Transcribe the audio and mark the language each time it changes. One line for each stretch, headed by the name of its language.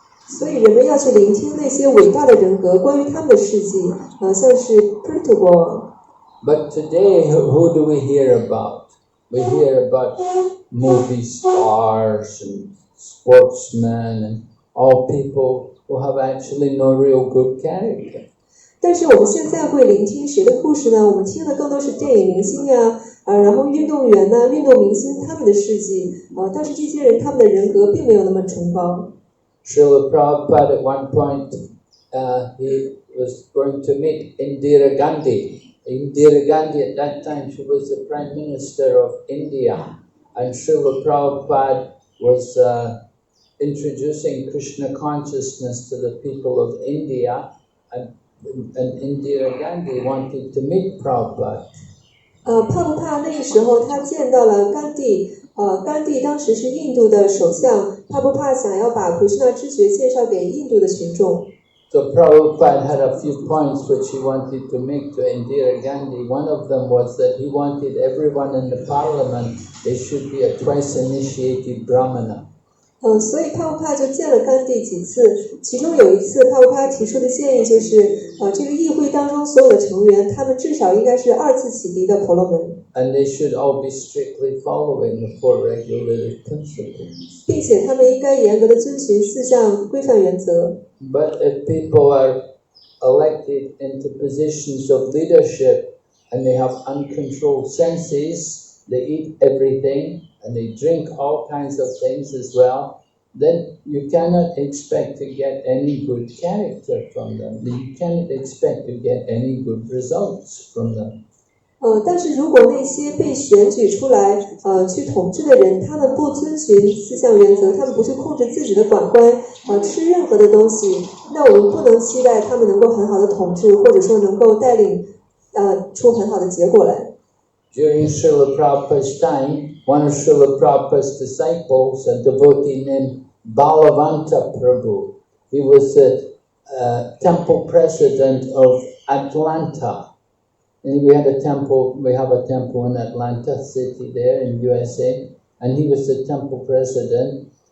Chinese: 所以人们要去聆听那些伟大的人格关于他们的事迹，像是 Prithu 国王。
English: But today, who do we hear about? We hear about movie stars and sportsmen and all people who have actually no real good character.
Chinese: 但是我们现在会聆听谁的故事呢？我们听的更多是电影明星呀，然后运动员呐、运动明星他们的事迹，但是这些人他们的人格并没有那么崇高。
English: Srila Prabhupada at one point, he was going to meet Indira Gandhi. Indira Gandhi at that time, she was the Prime Minister of India, and Srila Prabhupada was introducing Krishna consciousness to the people of India, and Indira Gandhi wanted to meet Prabhupada.
Chinese: 帕布帕那个时候他见到了甘地，甘地当时是印度的首相，帕布帕想要把奎师那知觉介绍给印度的群众。
English: So Prabhupada had a few points which he wanted to make to Indira Gandhi. One of them was that he wanted everyone in the parliament, they should be a twice initiated Brahmana.
Chinese: 所以帕布帕就见了甘地几次，其中有一次帕布帕提出的建议就是，这个议会当中所有的成员，他们至少应该是2次启迪的婆罗门。
English: And they should all be strictly following the 4 regulated principles.
Chinese: 并且他们应该严格的遵循4项规范原则。
English: But if people are elected into positions of leadership and they have uncontrolled senses, they eat everything and they drink all kinds of things as well, then you cannot expect to get any good character from them. You cannot expect to get any good results from them.
Chinese: 但是如果那些被选举出来去统治的人，他们不遵循4项原则，他们不去控制自己的管官，吃任何的东西，那我们不能期待他们能够很好的统治，或者说能够带领出很好的结果来。
English: During Srila Prabhupada's time, one of Srila Prabhupada's disciples, a devotee named Balavanta Prabhu, he was the temple president of Atlanta. And we have a temple in Atlanta city there in USA, and he was the temple president.